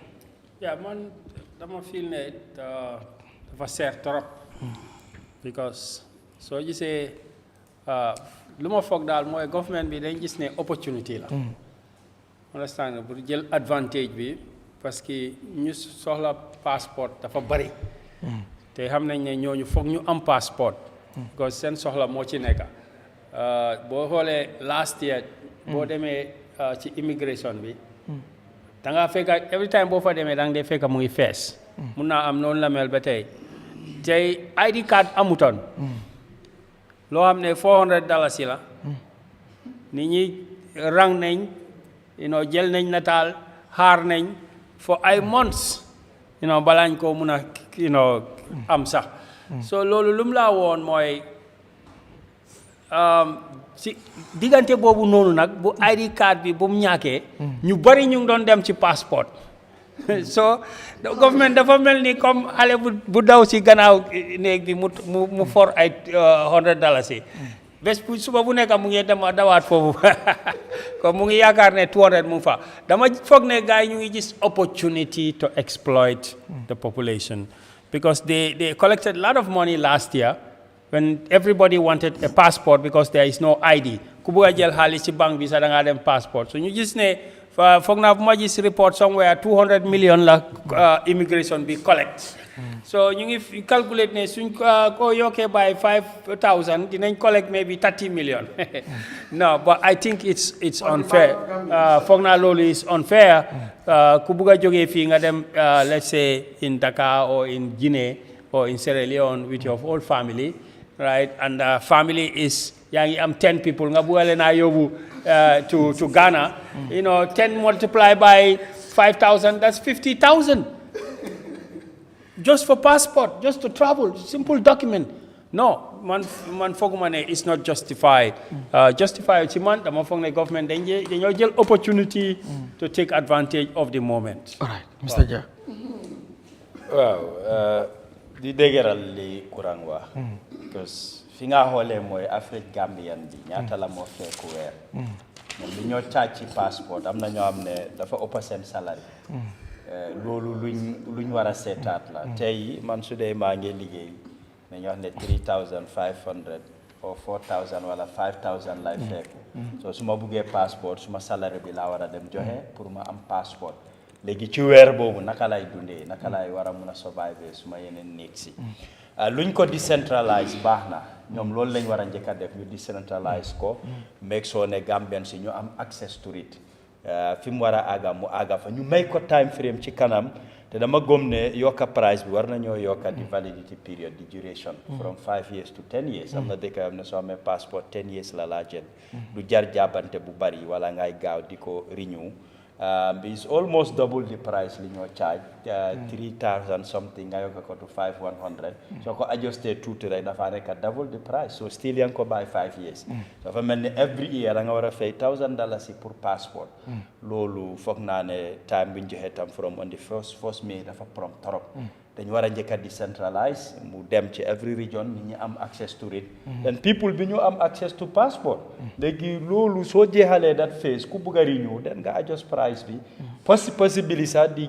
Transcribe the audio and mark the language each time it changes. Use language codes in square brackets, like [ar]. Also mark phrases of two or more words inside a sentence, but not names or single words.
[wo] man dama feel ne dafa seer trop because soo gisee lu ma foog daal mooy government bi dañ gis ne opportunity la understand nga pour jël advantage bi [fr] parce que [wo] ñu soxla passeport dafa bari te xam nañ ne ñooñu foog ñu am passeport because seen soxla moo ci nekk boo xoolee [en] last year [wo] boo demee ci immigration bi da ngaa fekk [en] every time [wo] boo fa demee da nga dee fekk mu ngi fees mun naa am noonu la mel ba tey [en] ID card [wo] amutoon loo xam ne $400 la nit ñi rang nañ jël nañ nataal xaar nañ for ay months balaañ koo mun a am sax so loolu lu mu laa woon mooy si diggante boobu noonu nag bu [en] ID card [wo] bi bu mu ñàkkee ñu bari ñu ngi doon dem ci passeport so government dafa mel ni comme xale bu daw si gannaaw néeg bi mu for ay $100 yi bés bu suba bu nekk mu ngi dawaat foofu comme mu ngi yaakaar ne 200 mu fa dama foog ne gars yi ñu ngi gis [en] opportunity to exploit the population because they collected a lot of money last year when everybody wanted a passport because there is no ID [wo] ku bëgg a jël xaalis ci banque bi sax da ngaa dem passport so ñu gis ne foog naa bu ma gis [en] report somewhere [wo] 200 million la immigration bi collect so ñu ngi calculate ne suñ ko yokkee by 5,000 dinañ collect maybe 30 million [en] no but I think it's unfair [wo] foog naa loolu [en] is unfair [wo] ku bugg a jógee fii nga dem [en] let's say in Dakar or in Guinea or in Sierra Leone with your whole family right and family is [wo] yaa ngi am [en] 10 people [wo] nga bugg a leen a yóbbu [en] to Ghana 10 multiplied by 5,000 that's 50,000 just for passport just to travel simple document [wo] no man fooguma ne [en] it's not justified justified [wo] ci man dama foog ne government dañoo jël [en] opportunity to take advantage of the moment. All right Mr. Jah. [wo] waaw di dëgëral li Kurang wax because fi nga xoolee mooy Afrique Gambian bi ñaata la moo fekk weer moom li ñoo caaj ci passeport am na ñoo xam ne dafa ëpp seen salary loolu luñ war a seetaat la tey man su dee maa ngi liggéey nañu wax ne 3,500 or 4,000 wala 5,000 lay fekk so su ma buggee passeport su ma salaire bi laa war a dem joxe pour ma am passeport léegi ci weer boobu naka lay dundee naka lay war a mun a survive su ma yeneen néeg si luñ ko decentralize baax na ñoom loolu lañ war a njëkk a def ñu decentralize ko [en] make sure [wo] ne Gambian si ñu am [en] access to it [wo] fi mu war a àgga mu àgga fa ñu may ko [en] time frame [wo] ci kanam te dama gëm ne yokka price bi war nañoo yokka di [en] validity period [wo] di [en] duration from 5 years to 10 years [wo] am na dëkk am ne soo amee passeport 10 years la laa jël du jar jàppante bu bari wala ngay gaaw di ko renew [en] it's almost double the price [wo] li ñoo charge 3,000 something nga yokka ko to 5,100 soo ko adjusté tuuti rek dafa nekk [en] double the price [wo] so still yaa ngi ko buy 5 years dafa mel ni every year da nga war a fay $1,000 pour passeport loolu foog naa ne time bi ñu joxe tam [en] from on the first May [wo] dafa prompt trop dañu war a njëkk a decentralize mu dem ci [en] every region [wo] nit ñi am [en] access to it and people [wo] bi ñu am [en] access to passport [wo] léegi loolu soo jeexalee [en] that phase [wo] ku bugg a renew den nga adjust price bi possibility sax di